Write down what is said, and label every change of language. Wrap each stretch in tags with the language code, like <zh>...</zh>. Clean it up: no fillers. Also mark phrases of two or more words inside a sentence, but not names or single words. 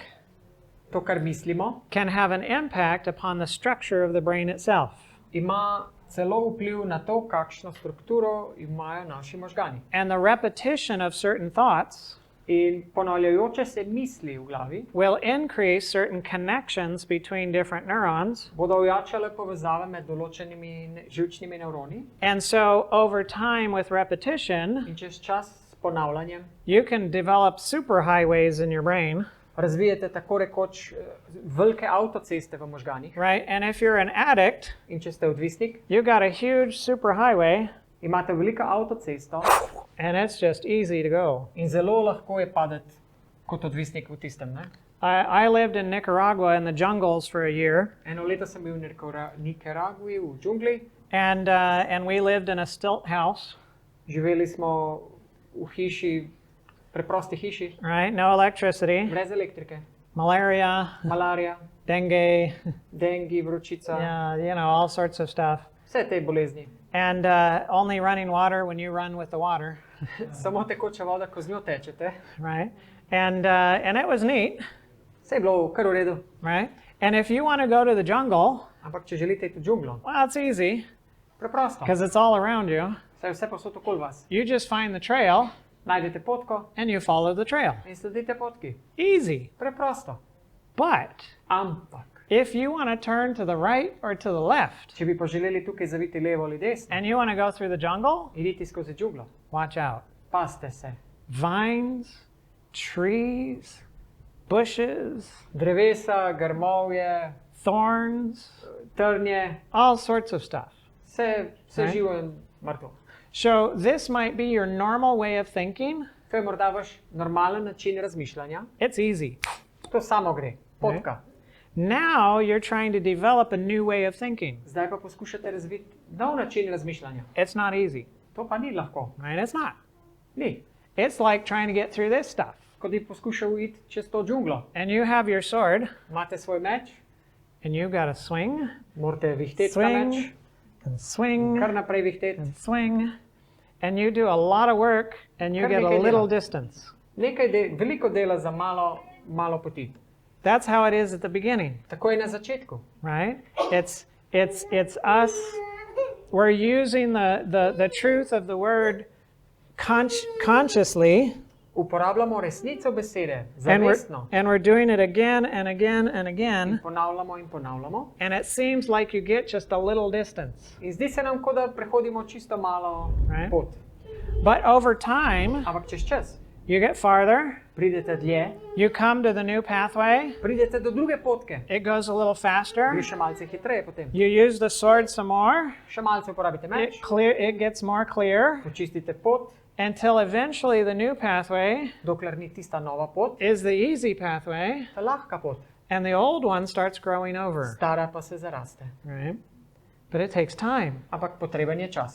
<sl>To, kar mislimo,</sl> <en>can have an impact upon the structure of the brain itself.</en> <sl>ima celo vpliv na to, kakšno strukturo imajo naši možgani.</sl> <en>And the repetition of certain thoughts</en> <sl>In ponavljajoče se misli v glavi</sl> <en>will increase certain connections between different neurons.</en> <sl>bodo ojačale povezave med določenimi živčnimi nevroni</sl> <en>And so over time with repetition,</en> <sl>in čez čas s ponavljanjem</sl> <en>you can develop superhighways in your brain,</en> <sl>razvijete tako rekoč velike avtoceste v možganih.</sl> <en>right? And if you're an addict,</en> <sl>In če ste odvisnik,</sl> <en>you got a huge superhighway</en> <sl>imate veliko avtocesto</sl> <en>and it's just easy to go.</en> <sl>in zelo lahko je padeti kot odvisnik v tistem. Ne?</sl> <en>I lived in Nicaragua in the jungles for a year,</en> <sl>Eno leto sem bil v Nikaragvi, v džungli.</sl> <en>and we lived in a stilt house,</en> <sl>Živeli smo v hiši, preprosti hiši,</sl> <en>right? No electricity,</en> <sl>brez elektrike.</sl> <en>malaria,</en> <sl>Malarija,</sl> <en>dengue,</en> <sl>dengi, vročica,</sl> <en>yeah, all sorts of stuff.</en> <sl>vse te bolezni.</sl> <en>And only running water when you run with the water,</en> <sl>Samo tekoča voda, ko z njo tečete.</sl> <en>right? And it was neat,</en> <sl>Vse je bilo kar v redu.</sl> <en>right? And if you want to go to the jungle,</en> <sl>Ampak če želite iti v džunglo,</sl> <en>well, it's easy</en> <sl>preprosto.</sl> <en>because it's all around you.</en> <sl>Saj je vse posod okoli vas.</sl> <en>You just find the trail</en> <sl>Najdete potko</sl> <en>and you follow the trail.</en> <sl>in sledite potki.</sl> <en>Easy.</en> <sl>Preprosto.</sl> <en>But</en> <sl>Ampak,</sl> <en>if you want to turn to the right or to the left</en> <sl>če bi pa želeli tukaj zaviti levo ali desno,</sl> <en>and you want to go through the jungle,</en> <sl>idite skozi džunglo.</sl> <en>watch out.</en> <sl>Pazite se.</sl> <en>Vines, trees, bushes,</en> <sl>Drevesa, grmovje,</sl> <en>thorns,</en> <sl>trnje,</sl> <en>all sorts of stuff.</en> <sl>vse Ne? živo in mrtvo.</sl> <en>So this might be your normal way of thinking.</en> <sl>To je morda vaš normalen način razmišljanja.</sl> <en>It's easy.</en> <sl>To samo gre. Potka.</sl> <en>Now you're trying to develop a new way of thinking.</en> <sl>Zdaj pa poskušate razviti nov način razmišljanja.</sl> <en>It's not easy,</en> <sl>To pa ni lahko.</sl> <en>right? It's not.</en> <sl>Ni.</sl> <en>It's like trying to get through this stuff.</en> <sl>Ko bi poskušal iti čez to džunglo.</sl> <en>And you have your sword</en> <sl>Imate svoj meč,</sl> <en>and you've got to swing,</en> <sl>morate vihteti ta</sl> <en>swing,</en> <sl>meč,</sl> <en>and swing,</en> <sl>kar naprej vihteti.</sl> <en>and swing. And you do a lot of work and you</en> <sl>Kar</sl> <en>get a</en> <sl>nekaj</sl> <en>little</en> <sl>dela.</sl> <en>Distance.</en> <sl>Veliko dela za malo poti.</sl> <en>That's how it is at the beginning,</en> <sl>Tako je na začetku.</sl> <en>right? It's us. We're using the truth of the word consciously,</en> <sl>Uporabljamo resnico besede,</sl> <en>and</en> <sl>zavestno.</sl> <en>we're doing it again and again and again,</en> <sl>Ponavljamo in ponavljamo.</sl> <en>and it seems like you get just a little distance,</en> <sl>In zdi se nam, kot da prehodimo čisto malo</sl> <en>Right.</en> <sl>pot.</sl> <en>but over time</en> <sl>Ampak čez čas</sl> <en>you get farther,</en> <sl>pridete dlje,</sl> <en>you come to the new pathway,</en> <sl>pridete do druge potke.</sl> <en>it goes a little faster,</en> <sl>Gre še malce hitreje potem.</sl> <en>you use the sword some more,</en> <sl>Še malce uporabite meč,</sl> <en>it gets more clear,</en> <sl>počistite pot,</sl> <en>until eventually the new pathway</en> <sl>dokler ni tista nova pot,</sl> <en>is the easy pathway,</en> <sl>ta lahka pot.</sl> <en>and the old one starts growing over,</en> <sl>Stara pa se zaraste.</sl> <en>right? But it takes time,</en> <sl>Ampak potreben je čas.</sl>